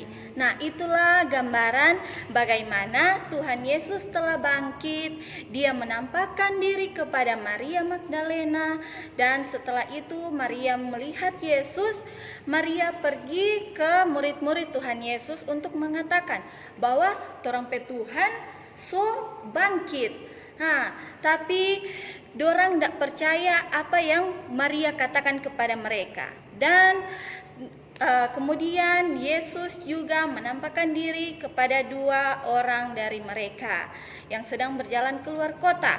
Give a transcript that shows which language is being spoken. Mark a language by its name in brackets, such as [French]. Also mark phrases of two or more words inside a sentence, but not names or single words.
[Indonesian] Nah, itulah gambaran bagaimana Tuhan Yesus telah bangkit. Dia menampakkan diri kepada Maria Magdalena, dan setelah itu Maria melihat Yesus. Maria pergi ke murid-murid Tuhan Yesus untuk mengatakan bahwa [Manado Malay] torang pe Tuhan so bangkit. [Indonesian] Nah, tapi dorang tidak percaya apa yang Maria katakan kepada mereka. Dan kemudian Yesus juga menampakkan diri kepada 2 orang dari mereka yang sedang berjalan keluar kota.